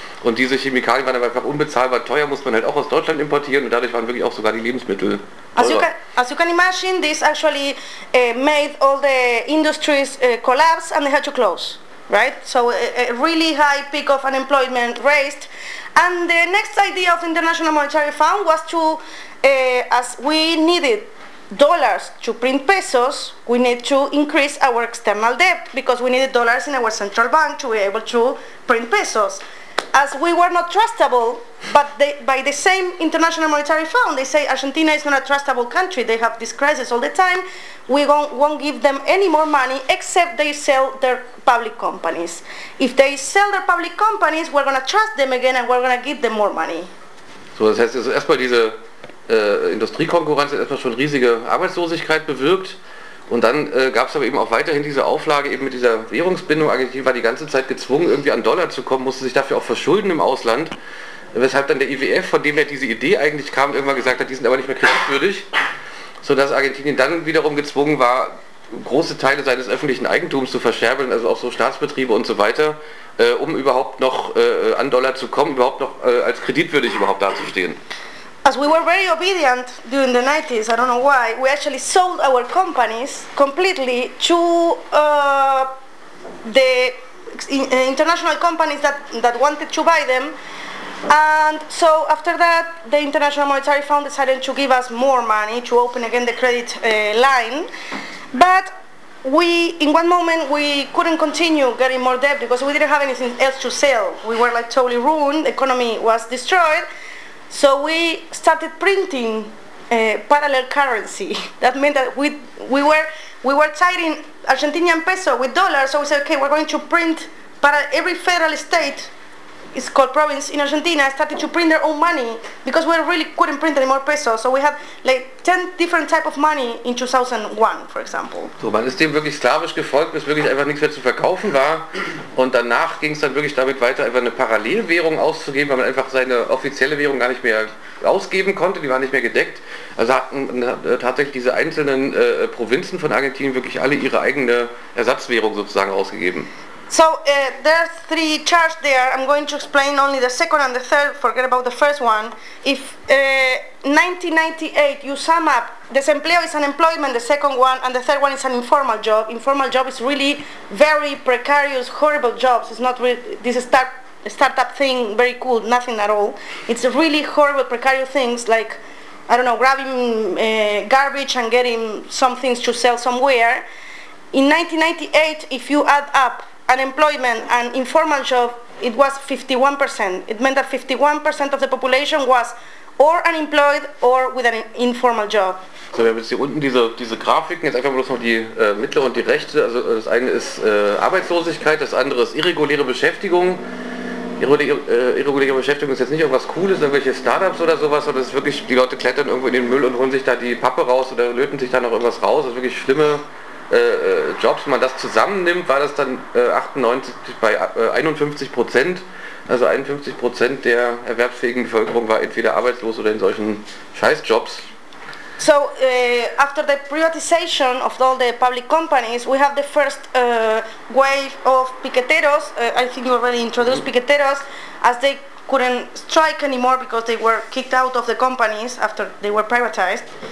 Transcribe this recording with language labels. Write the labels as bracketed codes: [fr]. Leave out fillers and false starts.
[de] Und diese Chemikalien waren aber einfach unbezahlbar teuer, musste man halt auch aus Deutschland importieren und dadurch waren wirklich auch sogar die Lebensmittel. [en] As you can imagine, this actually made all the industries collapse and they had to close, right? So a really high peak of unemployment raised. And the next idea of the International Monetary Fund was to, as we needed dollars to print pesos, we need to increase our external debt because we needed dollars in our central bank to be able to print pesos. As we were not trustable, but by the same International Monetary Fund, they say Argentina is not a trustable country, they have this crisis all the time, we won't give them any more money except they sell their public companies. If they sell their public companies, we're going to trust them again and we're going to give them more money. [de] So, das heißt, also erstmal diese Industriekonkurrenz hat erstmal schon riesige Arbeitslosigkeit bewirkt. Und dann gab es aber eben auch weiterhin diese Auflage eben mit dieser Währungsbindung. Argentinien war die ganze Zeit gezwungen, irgendwie an Dollar zu kommen, musste sich dafür auch verschulden im Ausland. Weshalb dann der IWF, von dem ja diese Idee eigentlich kam, irgendwann gesagt hat, die sind aber nicht mehr kreditwürdig. Sodass Argentinien dann wiederum gezwungen war, große Teile seines öffentlichen Eigentums zu verscherbeln, also auch so Staatsbetriebe und so weiter, um überhaupt noch an Dollar zu kommen, überhaupt noch als kreditwürdig überhaupt dazustehen. [en] As we were very obedient during the 90s, I don't know why, we actually sold our companies completely to the international companies that wanted to buy them. And so after that, the International Monetary Fund decided to give us more money to open again the credit line. But we, in one moment, we couldn't continue getting more debt because we didn't have anything else to sell. We were like totally ruined, the economy was destroyed. So we started printing parallel currency. That meant that we were trading Argentinian peso with dollars. So we said, okay, we're going to print. But every federal state, it's called province in Argentina, started to print their own money because we really couldn't print any more pesos. So we had like 10 different types of money in 2001, for example. So, man ist dem wirklich sklavisch gefolgt, bis wirklich einfach nichts mehr zu verkaufen war. Und danach ging es dann wirklich damit weiter, einfach eine Parallelwährung auszugeben, weil man einfach seine offizielle Währung gar nicht mehr ausgeben konnte, die war nicht mehr gedeckt. Also hatten tatsächlich diese einzelnen Provinzen von Argentinien wirklich alle ihre eigene Ersatzwährung sozusagen ausgegeben. So there are three charts there. I'm going to explain only the second and the third. Forget about the first one. If 1998, you sum up, desempleo is unemployment, the second one, and the third one is an informal job. Informal job is really very precarious, horrible jobs. It's not really this startup thing, very cool, nothing at all. It's really horrible, precarious things like, I don't know, grabbing garbage and getting some things to sell somewhere. In 1998, if you add up unemployment and informal job, it was 51%. It meant that 51% of the population was or unemployed or with an informal job. [de] So, wir haben jetzt hier unten diese Grafiken, jetzt einfach bloß noch die mittlere und die rechte. Also das eine ist Arbeitslosigkeit, das andere ist irreguläre Beschäftigung. Irreguläre Beschäftigung ist jetzt nicht irgendwas Cooles, irgendwelche Startups oder sowas, sondern es ist wirklich, die Leute klettern irgendwo in den Müll und holen sich da die Pappe raus oder löten sich da noch irgendwas raus. Das ist wirklich schlimme Jobs. Wenn man das zusammennimmt, war das dann 51%. Also 51% der erwerbsfähigen Bevölkerung war entweder arbeitslos oder in solchen Scheißjobs. [en] So, after the privatization of all the public companies, we have the first wave of piqueteros. I think you already introduced piqueteros, as they couldn't strike anymore because they were kicked out of the companies after they were privatized.